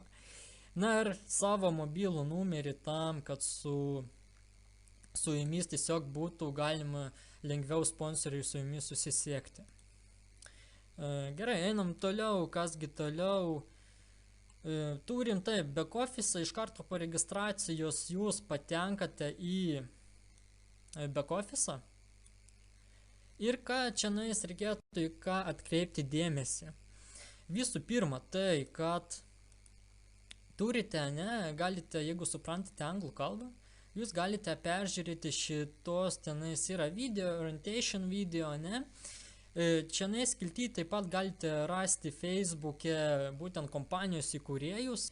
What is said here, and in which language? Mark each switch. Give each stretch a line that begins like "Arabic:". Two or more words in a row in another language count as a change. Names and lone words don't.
Lithuanian: Na ir savo mobilų numerį tam, kad su jumis tiesiog būtų galima lengviau sponsoriai su jumis susisiekti. Gerai, einam toliau, kasgi toliau. Turim taip,
English: back office,
Lithuanian: iš karto po registracijos jūs patenkate į
English: back office.
Lithuanian: Ir ką čia reikėtų, į ką atkreipti dėmesį. Visų pirma, tai, kad turite, galite, jeigu suprantate anglų kalbą, jūs galite peržiūrėti šitos, tenais yra video,
English: orientation video,
Lithuanian: Čianais skilty taip pat galite rasti Facebook'e būtent kompanijos įkūrėjus.